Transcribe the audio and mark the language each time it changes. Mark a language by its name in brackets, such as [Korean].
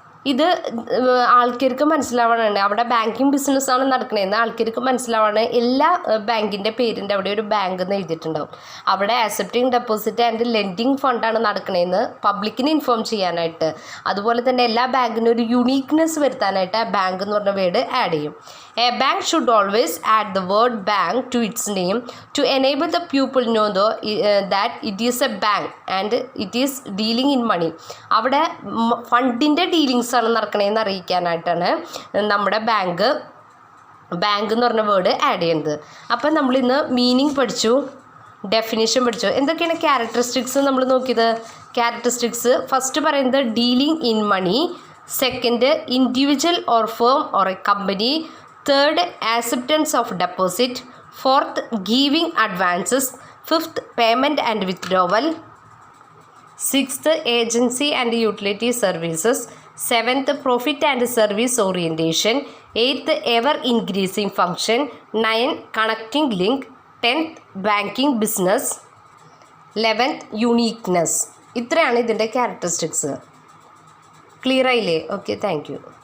[Malayalam] ഇത് ആൾക്കാർക്ക് മനസ്സിലാവാനാണ് അവിടെ ബാങ്കിങ് ബിസിനസ്സാണ് നടക്കണതെന്ന് ആൾക്കാർക്ക് മനസ്സിലാവാണ്. എല്ലാ ബാങ്കിൻ്റെ പേരിൻ്റെ അവിടെ ഒരു ബാങ്ക് എന്ന് എഴുതിയിട്ടുണ്ടാവും. അവിടെ ആക്സെപ്റ്റിംഗ് ഡെപ്പോസിറ്റ് ആൻഡ് ലെൻഡിങ് ഫണ്ടാണ് നടക്കണതെന്ന് പബ്ലിക്കിന് ഇൻഫോം ചെയ്യാനായിട്ട്. അതുപോലെ തന്നെ എല്ലാ ബാങ്കിനും ഒരു യുണീക്നെസ് വരുത്താനായിട്ട് ആ ബാങ്ക് എന്ന് പറഞ്ഞ വേർഡ് ആഡ് ചെയ്യും. [English] A bank should always add the word bank to its name to enable the pupil know that it is a bank and it is dealing in money. [Malayalam] അവിടെ ഫണ്ടിൻ്റെ dealings ആണ് നടക്കണതെന്ന് അറിയിക്കാനായിട്ടാണ് നമ്മുടെ bank എന്ന് പറഞ്ഞ word add ചെയ്യുന്നത്. അപ്പം നമ്മളിന്ന് meaning പഠിച്ചു, definition പഠിച്ചു. എന്തൊക്കെയാണ് ക്യാരക്ടറിസ്റ്റിക്സ് നമ്മൾ നോക്കിയത്? ക്യാരക്ടറിസ്റ്റിക്സ് ഫസ്റ്റ് പറയുന്നത് [English] Dealing in money, second individual or firm or a company, third acceptance of deposit, fourth giving advances, fifth payment and withdrawal, sixth agency and utility services, seventh profit and service orientation, eighth ever increasing function, 9 connecting link, 10th banking business, 11th uniqueness. [Malayalam] ഇത്രയാണ് ഇതിൻ്റെ characteristics. Clear ആയില്ലേ? Okay, thank you.